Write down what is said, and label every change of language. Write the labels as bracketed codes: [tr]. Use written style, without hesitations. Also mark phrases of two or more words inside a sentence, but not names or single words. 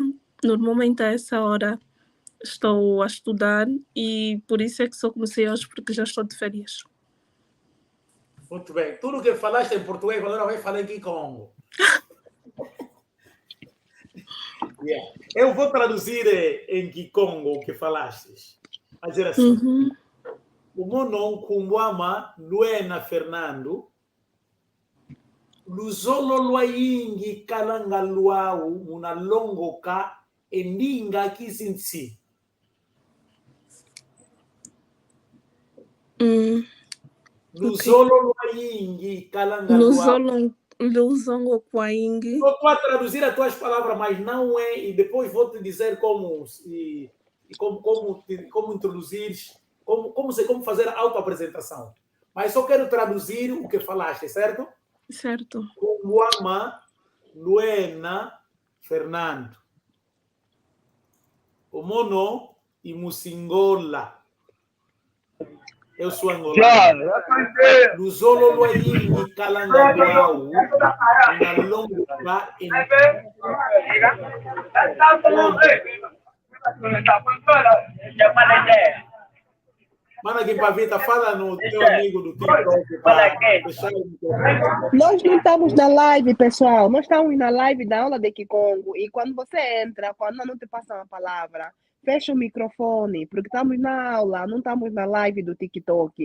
[pt] Normalmente a essa hora estou a estudar e por isso é que só comecei hoje, porque já estou de férias. Muito bem. Tudo que falaste em português, agora vai falar em Kikongo. Yeah. Eu vou traduzir em Kikongo o que falaste. Vai dizer assim. [kg] O mono kumwama Luena Fernando luzolo lwaingi kalanga luau munalongoka endinga kisinsi. Luzolo lwaingi kalanga luau. Luzongo Kwaingi. [pt] Estou a traduzir as tuas palavras, mas não é, e depois vou te dizer como introduzir, como fazer a autoapresentação. Mas só quero traduzir o que falaste, certo? Certo. [kg] Kumwama Luena Fernando. O mono e Musingola. [pt] Eu sou angolano. [kg] Luzolo Luaingi Kalangaluau. Na longa em. [pt] Mana Guimpavita, fala no teu amigo do TikTok para fechar o microfone. Nós não estamos na live, pessoal. Nós estamos na live da aula de Kikongo. E quando você entra, quando não te passam a palavra, fecha o microfone, porque estamos na aula, não estamos na live do TikTok.